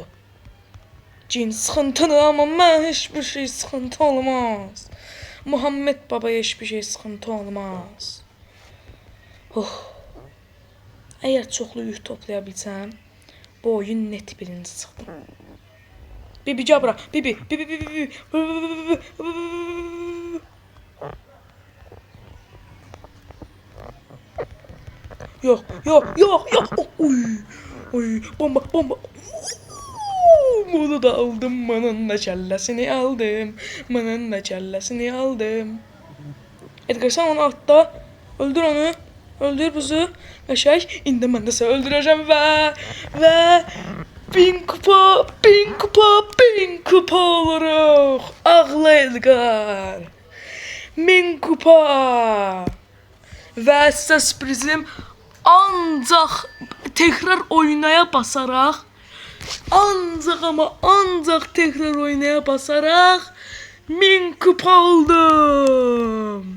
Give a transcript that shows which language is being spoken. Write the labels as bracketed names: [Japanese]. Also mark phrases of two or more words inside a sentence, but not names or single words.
[Azerbaijani] Cin sıxıntıdır, amma mən heç bir şey sıxıntı olmaz. Muhammed babaya heç bir şey sıxıntı olmaz. Əgər çoxlu yük toplaya bilsəm, bu oyun net birinci çıxdı. Bibi cabra, Bibi. [Turkish] Yok. Oy, bomba. Bunu da aldım, manın da kellesini aldım. Edgar, sen onu atla, öldür onu. Öldür buzu. Şey, [Azerbaijani] indi mən də səni öldürəcəm və 1000 kupa oluruq. Ağla Edgar. 1000 kupa. Və sizə sürprizim, ancaq tekrar oynaya basaraq, ancaq tekrar oynaya basaraq 1000 kupa oldum.